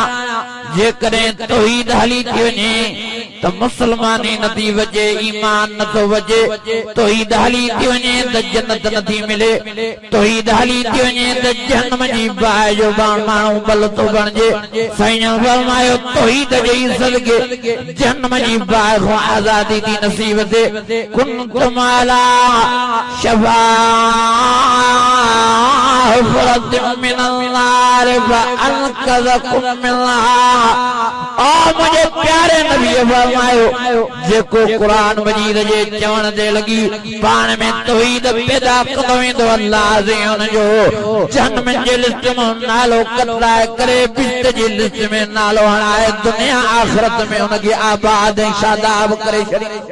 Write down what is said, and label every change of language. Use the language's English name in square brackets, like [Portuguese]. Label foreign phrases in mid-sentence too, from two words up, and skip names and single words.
[Sindhi] जेकॾहिं तौहीद हली थी वञे त मुसलमानी नथी वजे, ईमान नथो वजे। तौहीद हली थी वञे त जन्नत नथी मिले, तौहीद हली थी वञे त जहन्नम जी बाहि जो माण्हू बल थो बणिजे। साईं फरमायो तौहीद जे सदके जहन्नम जी बाहि खां आज़ादी थी नसीब थिए। [Arabic] كنتم على شفا حفرة من النار فأنقذكم منها. [Sindhi] ओ मुझे प्यारे नबी फरमायो जेको कुरान मजीद जे चवण ते लगी पाण में तौहीद पैदा कंदो वेंदो, अल्लाह जे हुनजो जहन्नम जे लिस्ट में नालो कतराए करे बिस्त जी लिस्ट में नालो हणाए दुनिया आखिरत में हुनखे आबाद ऐं शादाब करे छॾे।